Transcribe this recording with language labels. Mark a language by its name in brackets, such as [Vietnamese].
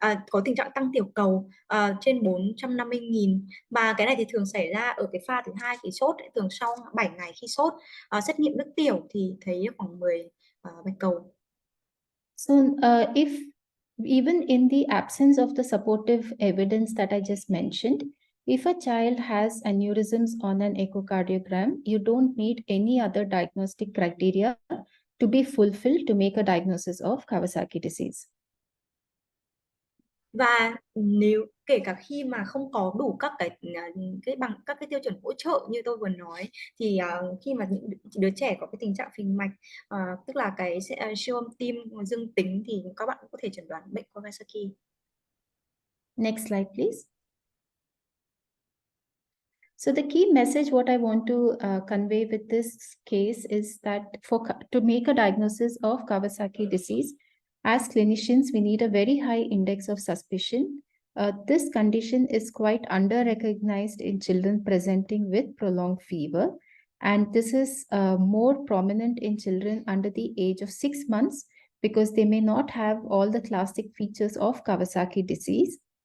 [Vietnamese] có tình trạng tăng tiểu cầu trên 450.000, và cái này thì thường xảy ra ở cái pha thứ 2 khi sốt, thường sau 7 ngày khi sốt. Xét nghiệm nước tiểu thì thấy khoảng 10 bạch cầu. [English] So if even in the absence of the supportive evidence that I just mentioned, if a child has aneurysms on an echocardiogram, you don't need any other diagnostic criteria to be fulfilled to make a diagnosis of Kawasaki disease. [Vietnamese] Và nếu kể cả khi mà không có đủ các cái tiêu chuẩn hỗ trợ như tôi vừa nói thì khi mà những đứa trẻ có cái tình trạng phình mạch, tức là cái siêu âm tim dương tính thì các bạn cũng có thể chẩn đoán bệnh Kawasaki. [English] Next slide, please. So the key message what I want to convey with this case is that to make a diagnosis of Kawasaki disease, as clinicians, we need a very high index of suspicion. This condition is quite under-recognized in children presenting with prolonged fever, and this is more prominent in children under the age of 6 months because they may not have all the classic features of Kawasaki disease.